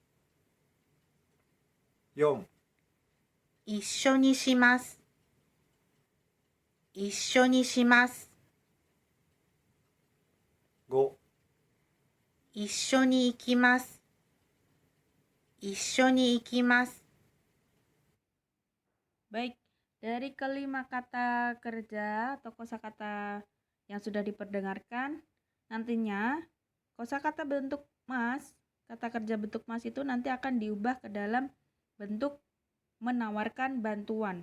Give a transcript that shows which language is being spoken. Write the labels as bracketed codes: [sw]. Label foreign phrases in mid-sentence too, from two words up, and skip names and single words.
[ja] 4、一緒にします。一緒にします。 5、一緒に行きます。一緒に行きます。 [id] Baik, dari kelima kata kerja atau kosakata yang sudah diperdengarkan, nantinya kosakata bentuk mas, kata kerja bentuk mas itu nanti akan diubah ke dalam bentuk menawarkan bantuan.